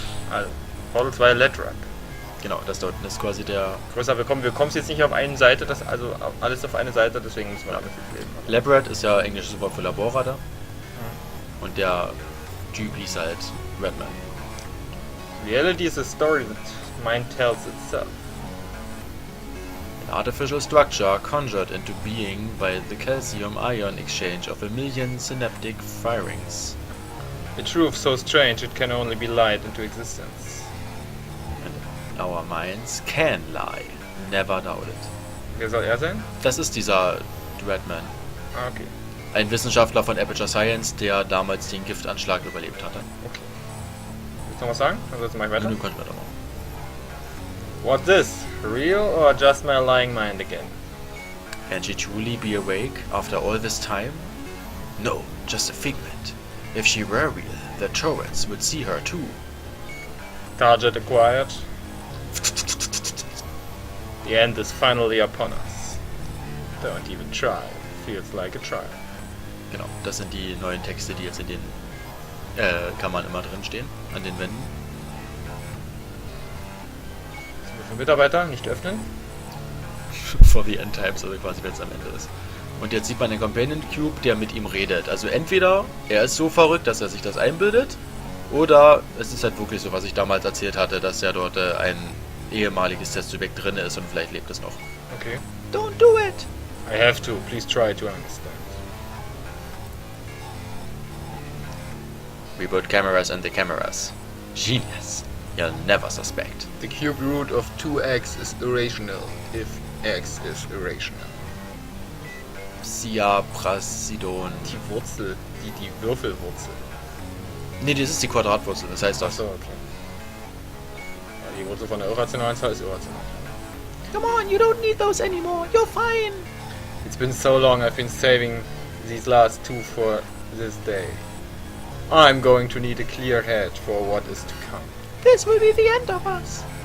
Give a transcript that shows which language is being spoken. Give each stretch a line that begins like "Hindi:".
German: Also, Portal 2 Letrap. Genau, das dort ist quasi der. Größer, wir kommen jetzt nicht auf eine Seite, also alles auf eine Seite, deswegen müssen wir damit leben. Labyrinth ist ja englisches Wort für Laborradar. Und der Typ hieß halt Redman.
English: Reality is a story that mind tells itself. An artificial structure conjured into being by the calcium ion exchange of a million synaptic firings. A truth so strange it can only be lied into existence. And our minds can lie. Never doubt it.
German: Wer soll er sein? Das ist dieser Redman. Ah, okay. Ein Wissenschaftler von Aperture Science, der damals den Giftanschlag überlebt hatte. Okay. Willst du noch was sagen? Ansonsten mach ich weiter. Du kannst weitermachen.
English: What's this? Real or just my lying mind again? Can she truly be awake after all this time? No, just a figment. If she were real, the turrets would see her too. Target acquired. The end is finally upon us. Don't even try. Feels like a trial.
German: Genau, das sind die neuen Texte, die jetzt in den Kammern immer drin stehen, an den Wänden. Für Mitarbeiter nicht öffnen.
English: For the End Times,
German: also quasi wenn es am Ende ist. Und jetzt sieht man den Companion Cube, der mit ihm redet. Also entweder er ist so verrückt, dass er sich das einbildet, oder es ist halt wirklich so, was ich damals erzählt hatte, dass ja dort ein ehemaliges Testsubjekt drin ist und vielleicht lebt es noch. Okay.
English: Don't do it! I have to. Please try to understand. We put cameras in the cameras. Genius. You'll never suspect. The cube root of 2x is irrational if x is irrational. Psia Prasidon.
German: Die Wurzel, die Würfelwurzel. Nee, das ist die Quadratwurzel, das heißt das. Achso, okay. Ja, die Wurzel von der irrationalen Zahl ist irrational.
English: Come on, you don't need those anymore. You're fine. It's been so long I've been saving these last two for this day. I'm going to need a clear head for what is to come. This will be the end of us.